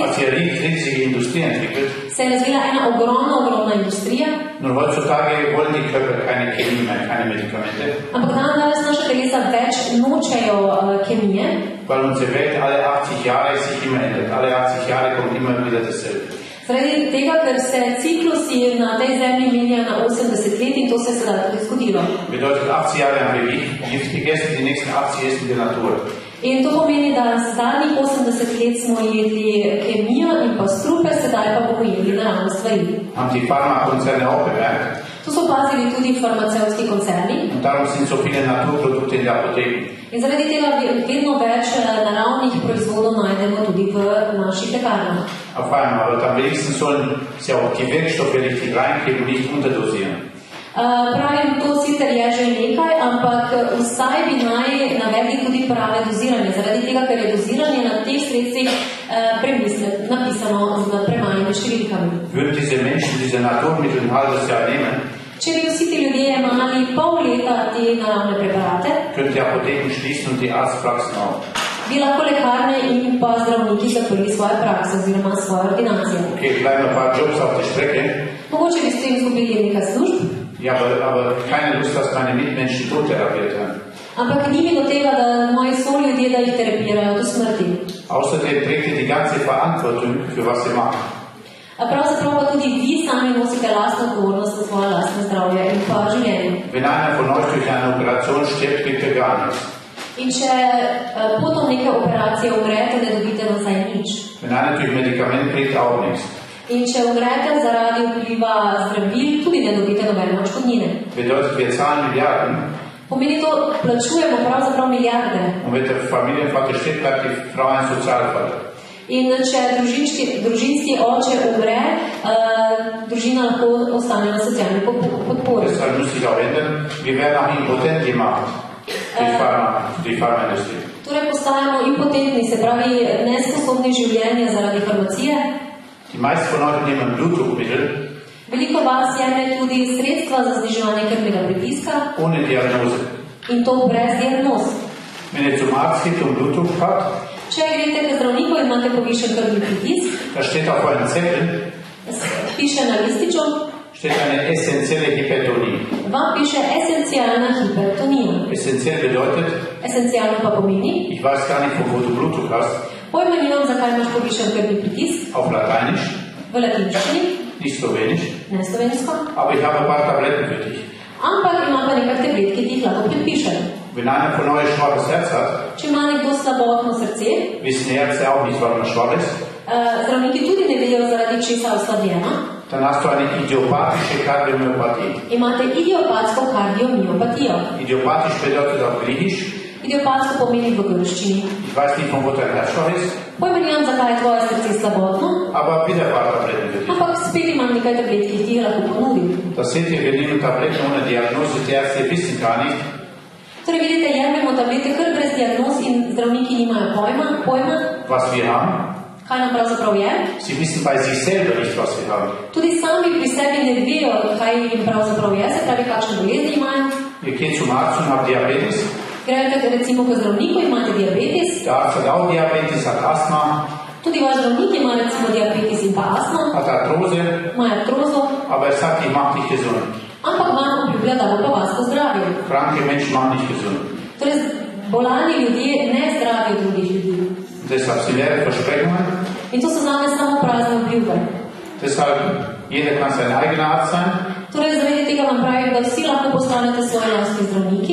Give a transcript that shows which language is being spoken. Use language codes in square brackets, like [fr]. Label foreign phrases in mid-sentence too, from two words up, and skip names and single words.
[de] hat sich eine riesige Industrie entwickelt. [sl] se je razvila ena ogromna industrija. [de] Nur heutzutage wollen die Körper keine Chemie mehr, keine Medikamente. [sl] Ampak danes naša telesa več nočejo kemije. [de] Weil unsere Welt alle 80 Jahre sich immer ändert. Alle 80 Jahre kommt immer wieder dasselbe. [sl] Zaradi tega, ker se ciklusi na tej zemlji menjajo na 80 let in to se je sedaj tudi zgodilo. [de] Bedeutet, 80 Jahre haben wir Gift gegessen, die nächsten 80 essen wir Natur. [sl] In to pomeni, da zadnjih 80 let smo jedli kemijo in pa strupe, sedaj pa bomo jedli naravne stvari. [de] Haben die Pharmakonzerne auch bemerkt. [sl] To so opazili tudi farmacevtski koncerni. [de] Und darum sind so viele Naturprodukte in der Apotheke. [sl] In zaradi tega vedno več naravnih proizvodov najdemo tudi v naših lekarnah. [de] Auf einmal, aber dann wenigstens sollen sie auch die Wirkstoffe richtig reingeben, nicht unterdosieren. [sl] Pravim, to sicer je že nekaj, ampak vsaj bi naj navedli tudi prave doziranje, zaradi tega, ker je doziranje na teh sredstvih napisano z premalimi številkami. [de] Würden diese Menschen diese Naturmittel ein halbes Jahr nehmen, [sl] če bi vsi ti ljudje imeli pol leta te naravne preparate, [de] könnten die Apotheken schließen und die Arztpraxen auch. [sl] bi lahko lekarne in pa zdravniki zaprli svoje prakse oziroma svoje ordinacije. [de] Okay, bleiben ein paar Jobs auf der Strecke. [sl] Mogoče bi s tem izgubili nekaj služb, [de] Ja, aber keine Lust, dass meine Mitmenschen tot therapiert werden. [sl] ampak ni mi do tega, da moji soljudje, da jih terapirajo do smrti. [de] Außerdem trägt ihr die ganze Verantwortung, für was sie machen. [sl] Pravzaprav pa tudi vi sami nosite lastno odgovornost za svoje lastno zdravje in pa življenje. [de] Wenn einer von euch durch eine Operation stirbt, kriegt er gar nichts. [sl] In če potom neke operacije umrete, ne dobite nazaj nič. [de] Wenn einer durch Medikament kriegt, auch nichts. [sl] In če umrete zaradi vpliva zdravil, tudi ne dobite nobene odškodnine. [de] Bedeutet, wir zahlen Milliarden. [sl] Pomeni to, plačujemo pravzaprav milijarde. [de] Und wenn der Familienvater stirbt, bleibt die Frau ein Sozialfall. [sl] In če družinski oče umre, družina lahko ostane na socialni podpori. [de] Deshalb muss sich auch ändern. Wir werden auch impotent gemacht. Die Pharmaindustrie. [sl] Torej postajamo impotentni, se pravi nesposobni življenja zaradi farmacije. [de] Die meisten von euch nehmen Blutdruckmittel [sl] Veliko vas jemlje tudi sredstva za zniževanje krvnega pritiska [de] ohne Diagnose. [sl] in to brez diagnoz. [de] Wenn ihr zum Arzt geht und Blutdruck habt, [sl] Če greste k zdravniku in imate povišen krvni pritisk, [de] da steht auf euren Zettel, [sl] piše na lističu, [de] steht eine essentielle Hypertonie. [sl] vam piše esencialna hipertonija. [de] Essentiell bedeutet, [sl] Esencialno pa pomeni, [de] ich weiß gar nicht, wo du Blutdruck hast, [sl] pojma nimam, zakaj imaš povišen krvni pritisk, [de] auf Lateinisch, [sl] v latinščini, [de] nicht Slowenisch, [sl] ne slovensko, [de] aber ich habe ein paar Tabletten für dich. [sl] ampak ima pa nekaj tablet, ki ti jih lahko predpišejo. [de] Wenn einer von euch schwaches Herz hat, [sl] Če ima nekdo slabotno srce, [de] wissen Ärzte auch nicht, warum er schwach ist, [sl] zdravniki tudi ne vejo, zaradi česa je oslabljena, [de] dann hast du eine idiopathische Kardiomyopathie. [sl] imate idiopatsko kardiomiopatijo. [de] Idiopathisch bedeutet auf Griechisch, [sl] Idiopatsko pomeni v grščini. [de] ich weiß nicht, von wo dein Herz schwach ist, [sl] Pojma nimam, zakaj je tvoje srce slabotno, [de] aber wieder ein paar Tabletten für dich. [sl] ampak spet imam nekaj tablet, ki jih ti lahko ponudim. [de] Das seht ihr, wir nehmen Tabletten ohne Diagnose, die Ärzte wissen gar nicht, [sl] Torej vidite, jemljemo tablete kar brez diagnoz in zdravniki nimajo pojma, [de] was wir haben. [sl] kaj nam pravzaprav je. [de] Sie wissen bei sich selber nicht, was sie haben. [sl] Tudi sami pri sebi ne vejo, kaj jim pravzaprav je, se pravi, kakšne bolezni imajo. [de] Ihr geht zum Arzt und habt Diabetes. [sl] Greste recimo k zdravniku, imate diabetes, [de] Der Arzt hat auch Diabetes, hat Asthma, [sl] tudi vaš zdravnik ima recimo diabetes in pa astmo, [de] hat Arthrose, [sl] ima artrozo, [de] aber er sagt, ich mache dich gesund. [sl] ampak vam obljublja, da bo pa vas pozdravil. [de] Kranke Menschen machen dich gesund. [sl] Torej, bolani ljudje ne zdravijo drugih ljudi. [de] Und deshalb sind leere Versprechungen. [sl] In to so zame samo prazne obljube. [de] Deshalb, jeder kann sein eigener Arzt sein. [sl] Torej, zaradi tega vam pravim, da vsi lahko postanete svoji lastni zdravniki.